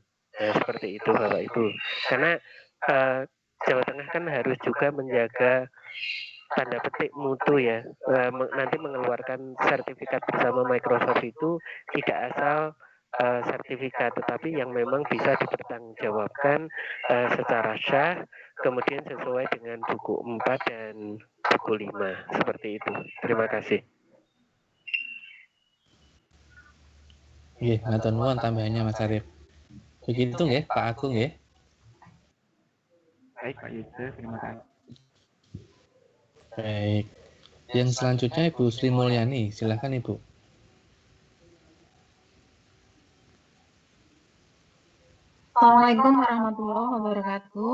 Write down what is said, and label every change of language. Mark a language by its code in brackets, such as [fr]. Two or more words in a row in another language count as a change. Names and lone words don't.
[id] Nah, seperti itu Bapak Ibu. Karena Jawa Tengah kan harus juga menjaga tanda petik mutu ya, nanti mengeluarkan sertifikat bersama Microsoft itu tidak asal sertifikat, tetapi yang memang bisa dipertanggungjawabkan secara syah, kemudian sesuai dengan buku 4 dan buku 5, seperti itu. Terima kasih. [jv] Nggih, matur nuwun [id] tambahannya Mas Arif. Begitu nggih, Pak Agung nggih. Baik Pak Yujo, terima kasih. Baik. Yang selanjutnya Ibu Sri Mulyani, silakan Ibu. [ar] السلام عليكم ورحمة الله وبركاته.